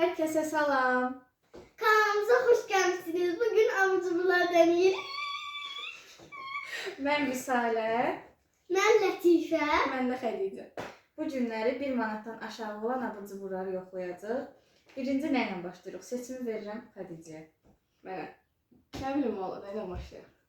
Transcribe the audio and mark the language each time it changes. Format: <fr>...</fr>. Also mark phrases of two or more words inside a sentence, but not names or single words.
<az>Herkese salam.</az> <tr>Kanalımıza hoş geldiniz. Bugün abur deneyelim.</tr> <az>Mən Risalə,</az> <tr>Ben Latife.</tr> <az>mən də Xədicə. Bu günləri 1 manatdan aşağı olan abur-cuburları yoxlayacağıq. Birinci nə ilə başlayırıq? Seçimi verirəm Xədicəyə. Mənə. Nə bilim valla, nə ilə başlayaq?</az>